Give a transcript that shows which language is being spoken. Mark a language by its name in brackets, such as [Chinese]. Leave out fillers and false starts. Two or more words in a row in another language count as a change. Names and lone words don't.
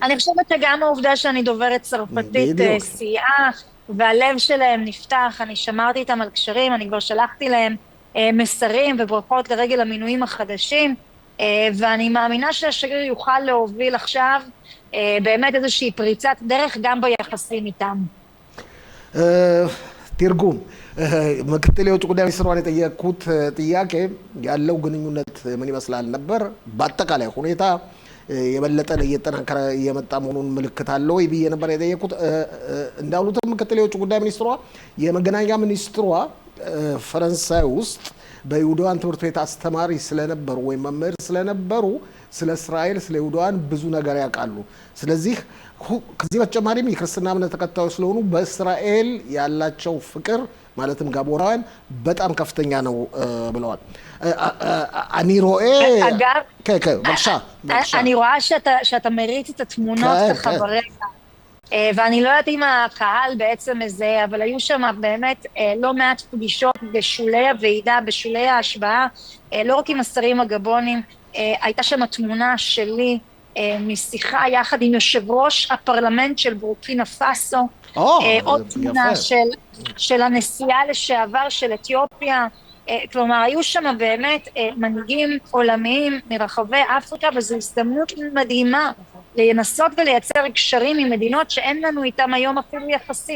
[Hebrew] אני חושבת שגם העובדה שאני דוברת צרפתית סייעה, והלב שלהם נפתח, אני שמרתי איתם על קשרים, אני כבר שלחתי להם מסרים וברכות לרגל המינויים החדשים, ואני מאמינה שהשגריר יוכל להוביל עכשיו באמת איזושהי פריצת דרך גם ביחסים איתם. תרגום. [Amharic] ምክትል የውጭ ጉዳይ ሚኒስትሯን የጠየቁት ጥያቄ ያለው ግንኙነት ምን ይመስላል ነበር። በአጠቃላይ ሁኔታ የበለጠ እየተጠናከረ የመጣ መሆኑን ምልክት አለ ወይ ብዬ ነበር የጠየቁት። እንዳሉት ምክትል የውጭ ጉዳይ ሚኒስትሯ የመገናኛ ሚኒስትሯ ፈረንሳይ ውስጥ በይሁዳውያን ትምህርት ቤት አስተማሪ ስለነበሩ ወይም መምህር ስለነበሩ ስለ እስራኤል ስለ ይሁዳውያን ብዙ ነገር ያውቃሉ። ስለዚህ ከዚህ በተጨማሪም የክርስትና እምነት ተከታዮች ስለሆኑ በእስራኤል ያላቸው ፍቅር ማለትም ጋቦናውያን በጣም ከፍተኛ ነው ብለዋል። [Hebrew] אני רואה אגב, בבקשה. אני רואה שאתה מריץ את התמונות ככה ברקע. ואני לא יודעת אם הקהל בעצם מזה, אבל היו שם באמת לא מעט פגישות בשולי הוועידה, בשולי ההשבעה, לא רק עם השרים הגבונים, הייתה שם תמונה שלי משיחה יחד עם יושב ראש הפרלמנט של בורקינה פאסו, עוד תמונה של הנשיאה לשעבר של אתיופיה, כלומר היו שם באמת מנהיגים עולמיים מרחבי אפריקה, וזו הזדמנות מדהימה לנסות ולייצר קשרים עם מדינות שאין לנו איתם היום אפילו יחסים.